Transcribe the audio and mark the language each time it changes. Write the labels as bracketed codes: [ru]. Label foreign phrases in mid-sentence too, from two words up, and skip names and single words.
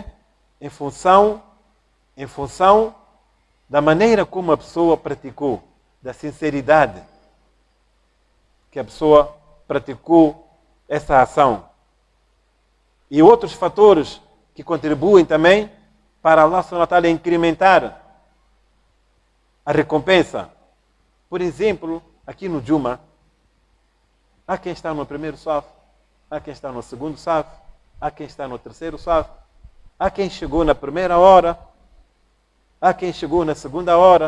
[pt] Em função da maneira como a pessoa praticou, da sinceridade que a pessoa praticou essa ação. E outros fatores que contribuem também para Allah [ar] سبحانه وتعالى [pt] incrementar a recompensa. Por exemplo, aqui no Juma, há quem está no primeiro saf, há quem está no segundo saf, há quem está no terceiro saf, há quem chegou na primeira hora, há quem chegou na segunda hora.